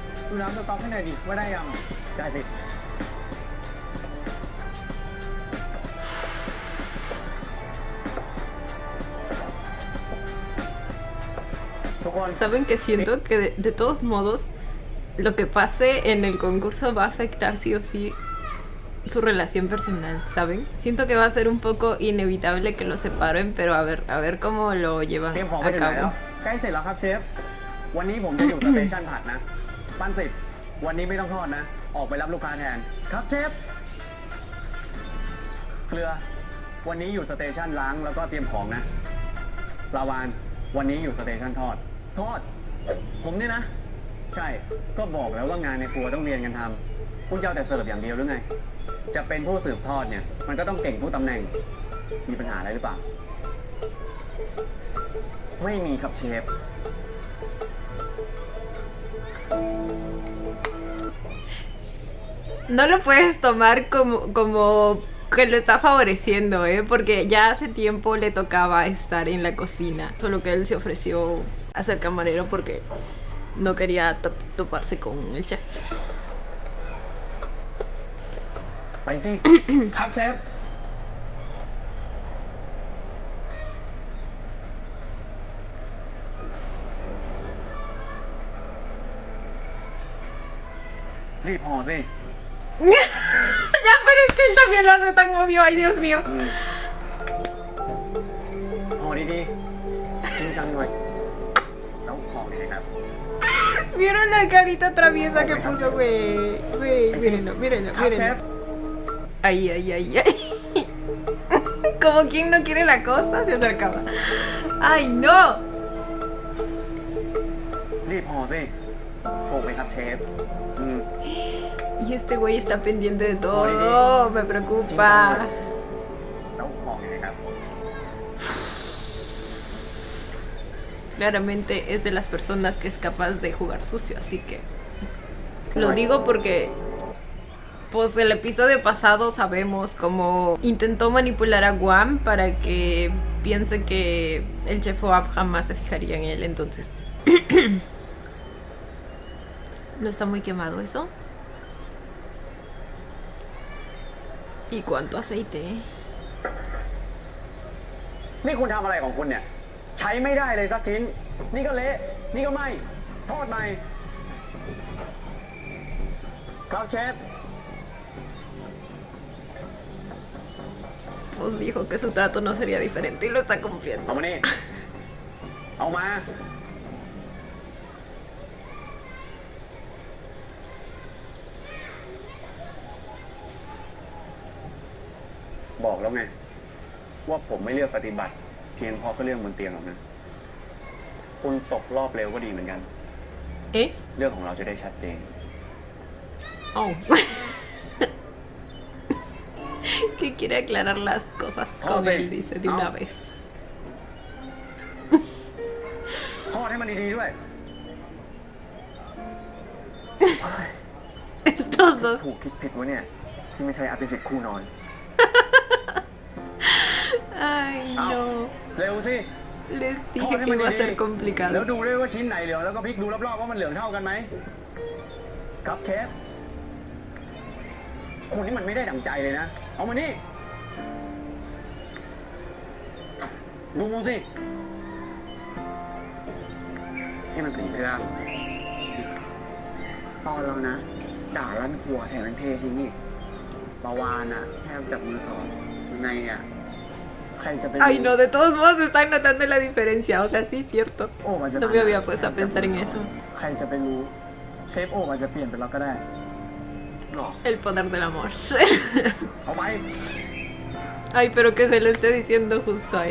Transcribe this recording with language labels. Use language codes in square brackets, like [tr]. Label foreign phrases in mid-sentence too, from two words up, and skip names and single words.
[th] ดูน้ำสต๊อกให้หน่อยดิว่าได้ยังได้สิทุกคน [es] Saben que siento que de todos modos lo que pase en el concurso va a afectar sí o sí su relación personal, ¿saben? Siento que va a ser un poco inevitable que lo separen, pero a ver cómo lo llevan [th] เตรียมของไป [es] a [th] ถึงไหนแล้ว [es] cabo. [th] ใกล้เสร็จแล้วครับเชฟ วันนี้ผมจะอยู่สเตชันผัดนะ ปั้นสิบวันนี้ไม่ต้องทอดนะ ออกไปรับลูกค้าแทน ครับเชฟ เกลือ วันนี้อยู่สเตชันล้างแล้วก็เตรียมของนะปลาวาน วันนี้อยู่สเตชันทอด ทอด ผมเนี่ยนะ ใช่ ก็บอกแล้วว่างานในครัวต้องเรียนกันทำคุณจะเอาแต่เสิร์ฟอย่างเดียวหรือไง จะเป็นผู้สืบทอดเนี่ย มันก็ต้องเก่งทุกตำแหน่ง มีปัญหาอะไรหรือเปล่า ไม่มีครับเชฟ [es] No lo puedes tomar como que lo está favoreciendo, ¿eh? Porque ya hace tiempo le tocaba estar en la cocina. Solo que él se ofreció a ser camarero porque no quería toparse con el chef. [th] ไปสิ ครับเชฟ รีบห่อสิ [es] Ya, pero es que él también lo hace tan obvio, ay Dios mío. [th] ห่อดีๆจริงจังหน่อยแล้วห่อเลยครับ [es] ¿Vieron la carita traviesa que puso, güey? Güey, mírenlo, mírenlo, [th] ครับเชฟ [es] mírenlo. Ay, ay, ay, ay. Como quien no quiere la cosa, se acercaba. ¡Ay, no! [th] รีบห่อสิโอ้ไปครับเชฟ [es] Y este güey está pendiente de todo, me preocupa. [th] แล้วห่อเลยครับ [es] Claramente es de las personas que es capaz de jugar sucio, así que lo digo porque pues el episodio pasado sabemos cómo intentó manipular a Guam para que piense que el chef Oab jamás se fijaría en él, entonces ¿no está muy quemado eso? ¿Y cuánto aceite? [th] นี่คุณทำอะไรของคุณเนี่ย ใช้ไม่ได้เลยสักชิ้น นี่ก็เละ นี่ก็ไหม่ทอดใหม่ ครับเชฟ [es] Pues dijo que su trato no sería diferente y lo está cumpliendo. [th] เอามานี่ เอามา บอกแล้วไง ว่าผมไม่เลือกปฏิบัติ เพียงเพราะก็เรื่องบนเตียงหรอกนะ คุณตกรอบเร็วก็ดีเหมือนกัน [es] ¿Eh? [th] เรื่องของเราจะได้ชัดเจน [es] Oh. Que quiere aclarar las cosas con él, dice de una vez. [th] ทอดให้มันดีๆด้วย [es] Estos dos. [th] ถูกคิดผิดวะเนี่ย ที่ไม่ใช่อภิสิทธิ์คู่นอน [es] Ay, no. [th] เร็วสิ [es] Les [th] ทอ [es] dije [th] ดให้ [es] que [th] มัน [es] iba a [th] ดี [es] ser [th] ๆแล้ว [es] complicado. [th] ดูด้วยว่าชิ้นไหนเหลืองแล้วก็พลิกดูรอบๆว่ามันเหลืองเท่ากันไหมครับเชฟคุณนี่มันไม่ได้ดั่งใจเลยนะ เอามานี่ ดูสิให้มันถึงเครื่องตอนเรานะ ด่าลั่นครัวแถมเป็นเททิ้งอีกปาวานอะแทบจับมือสอนยังไงอะใครจะเป็น [es] Ay, no, de todos modos están notando la diferencia. O sea, sí, cierto. [th] โอ้มันจะ [es] No me había puesto a pensar en eso. [th] ใครจะไปรู้เชฟโอ้มันจะเปลี่ยนไปแล้วก็ได้หรอ [es] El poder del amor. [th] เอาไป [es] Ay, pero que se lo esté diciendo justo a él.